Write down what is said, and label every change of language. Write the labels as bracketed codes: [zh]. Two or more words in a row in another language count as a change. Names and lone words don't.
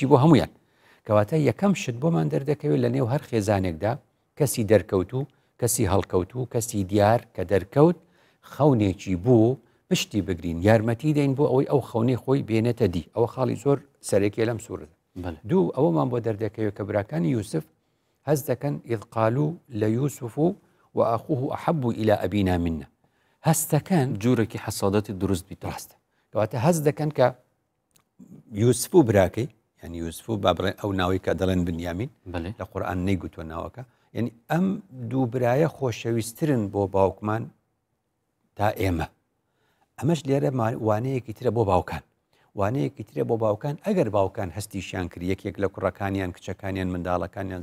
[ckb] بۆ هەمویان کەواتە یەکەم شت بۆمان دەردەکەوێت لە نێو هەر خێزانێکدا کەسی دەرکەوت و کەسی هەڵکەوت و کەسی دیار کە دەرکەوت خەونێکی بوو پشتی بگرین یارمەتی دەین بۆ ئەوەی ئەو خەونەی خۆی بێنێتە دی ئەوە خاڵی زۆر سەرێکی لەم سوورەت دوو ئەوەمان بۆ دەردەکەوێت کە براکانی یوسف هەز دەکەن [ar] إذ قالوا ليوسف وأخوه أحب إلى أبينا منا [ckb] هەستەکەن جوورێکی حەسادەتی دروست بیت ڕاستە کەواتە هەز دەکەن کە یوسف و براکەی یعنی یوسف و با بڵێن ئەو ناوی کە دەڵێن بنیامین لە قورئان نەیگوتوە ناوەکە یعنی ئەم دوو برایە خۆشەویستترن بۆ باوکمان تا ئێمە ئەمەش لێرە وانەیەکی ترە بۆ باوکان وانەیەکی ترە بۆ باوکان ئەگەر باوکان هەستیشیان کرد یەکێک لە کوڕەکانیان کچەکانیان منداڵەکانیان